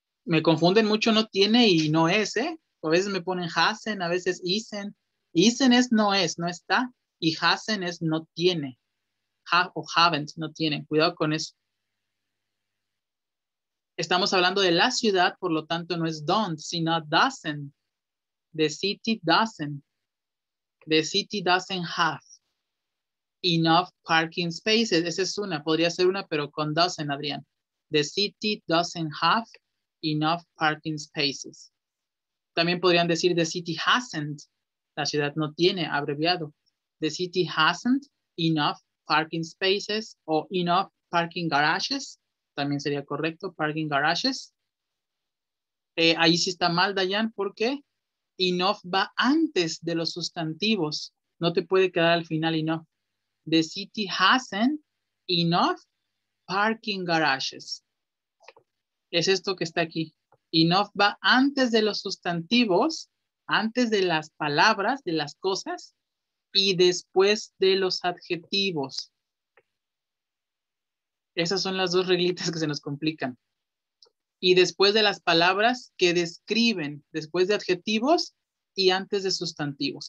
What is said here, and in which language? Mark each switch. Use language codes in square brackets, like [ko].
[es] Me confunden mucho no tiene y no es, ¿eh? A veces me ponen hasen, a veces isen. Isen es no es, no está. Y hasen es no tiene. O haven't, no tiene. Cuidado con eso. Estamos hablando de la ciudad, por lo tanto no es don't, sino doesn't. [en] The city doesn't. The city doesn't have enough parking spaces. [es] Esa es una, podría ser una, pero con doesn't, Adrián. [en] The city doesn't have enough parking spaces. [es] También podrían decir [en] the city hasn't. [es] La ciudad no tiene, abreviado. [en] The city hasn't enough parking spaces [es] o [en] enough parking garages. [es] También sería correcto, [en] parking garages. [es] Ahí sí está mal, Dayan, porque enough va antes de los sustantivos. No te puede quedar al final enough. [en] The city hasn't enough parking garages. [es] Es esto que está aquí. Enough va antes de los sustantivos, antes de las palabras, de las cosas, y después de los adjetivos. Esas son las dos reglitas que se nos complican. Y después de las palabras que describen, después de adjetivos y antes de sustantivos.